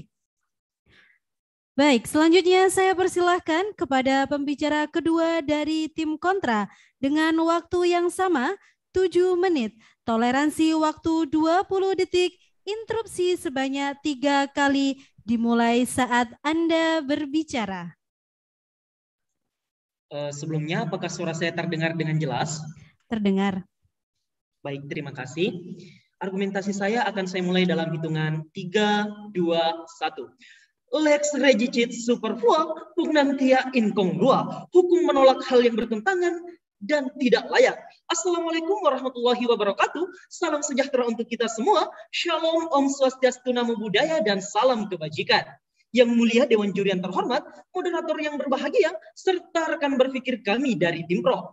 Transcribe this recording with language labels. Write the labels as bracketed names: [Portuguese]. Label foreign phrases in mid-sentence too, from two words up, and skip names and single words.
[Indonesian] Baik, selanjutnya saya persilahkan kepada pembicara kedua dari tim Kontra dengan waktu yang sama, 7 menit, toleransi waktu 20 detik, interupsi sebanyak 3 kali, dimulai saat Anda berbicara. Sebelumnya, apakah suara saya terdengar dengan jelas? Terdengar. Baik, terima kasih. Argumentasi saya akan saya mulai dalam hitungan 3, 2, 1. [Latin] Lex regicit superflua, pugnantia incongrua. [Indonesian] Hukum menolak hal yang bertentangan dan tidak layak. [Arabic] السلام عليكم ورحمة الله وبركاته. [Indonesian] Salam sejahtera untuk kita semua. Shalom, [Balinese] Om Swastiastu, [Pali] Namo Buddhaya, [Indonesian] dan salam kebajikan. Yang mulia Dewan Juri yang terhormat, moderator yang berbahagia, serta rekan berpikir kami dari tim Pro.